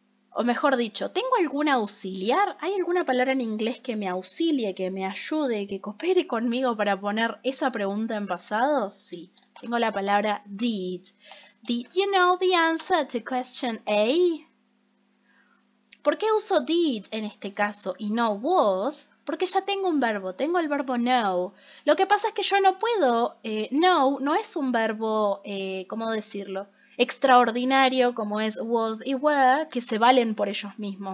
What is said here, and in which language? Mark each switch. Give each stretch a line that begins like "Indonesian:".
Spanish: O mejor dicho, ¿tengo algún auxiliar? ¿Hay alguna palabra en inglés que me auxilie, que me ayude, que coopere conmigo para poner esa pregunta en pasado? Sí, tengo la palabra did.
English: Did you know the answer to question A?
Spanish: ¿Por qué uso did en este caso y no was? Porque ya tengo un verbo, tengo el verbo know. Lo que pasa es que yo no puedo, know no es un verbo, ¿cómo decirlo? Extraordinario como es was y were, que se valen por ellos mismos.